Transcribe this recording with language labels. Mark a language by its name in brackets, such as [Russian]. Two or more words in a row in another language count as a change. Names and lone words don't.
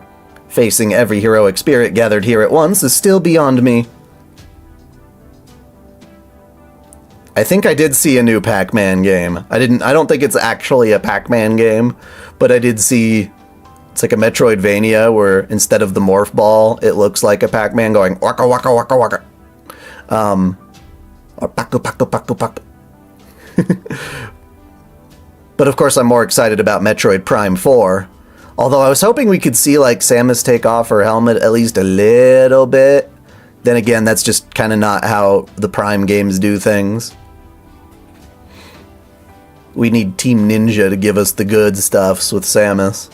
[English] Facing every heroic spirit gathered here at once is still beyond me. I think I did see a new Pac-Man game. I don't think it's actually a Pac-Man game, but I did see, it's like a Metroidvania where instead of the morph ball, it looks like a Pac-Man going waka waka waka waka. Or paku paku paku paku. But of course I'm more excited about Metroid Prime 4. Although I was hoping we could see like Samus take off her helmet at least a little bit. Then again, that's just kind of not how the Prime games do things. We need Team Ninja to give us the good stuffs with Samus.